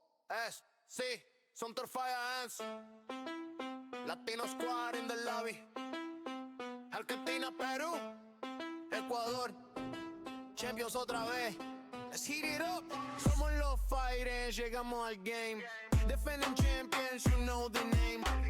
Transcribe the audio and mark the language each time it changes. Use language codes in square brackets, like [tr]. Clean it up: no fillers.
[en] USC, Sumter Fire Hands, Latino Squad in the lobby. Argentina, Perú, Ecuador, Champions [es] otra vez. [en] Let's heat it up. [es] Somos los Fighters, llegamos al game. [en] Defending champions, you know the name.